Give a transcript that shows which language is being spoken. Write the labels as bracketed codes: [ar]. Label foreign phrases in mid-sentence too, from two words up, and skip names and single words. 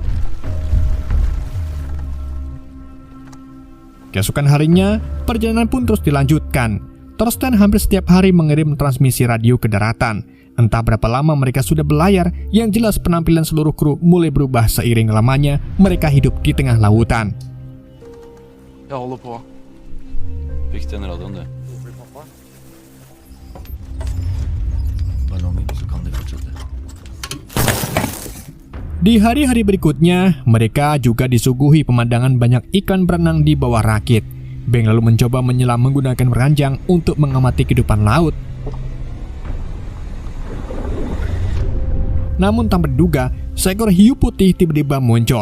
[id] Keesokan harinya, perjalanan pun terus dilanjutkan. Thorstein hampir setiap hari mengirim transmisi radio ke daratan. Entah berapa lama mereka sudah berlayar, yang jelas penampilan seluruh kru mulai berubah seiring lamanya mereka hidup di tengah lautan. [sv] Jag håller på. Fick den radion du. Bara någon minut så kan det fortsätta. [id] Di hari-hari berikutnya, mereka juga disuguhi pemandangan banyak ikan berenang di bawah rakit. Beng lalu mencoba menyelam menggunakan ranjang untuk mengamati kehidupan laut. Namun tanpa diduga, seekor hiu putih tiba-tiba muncul.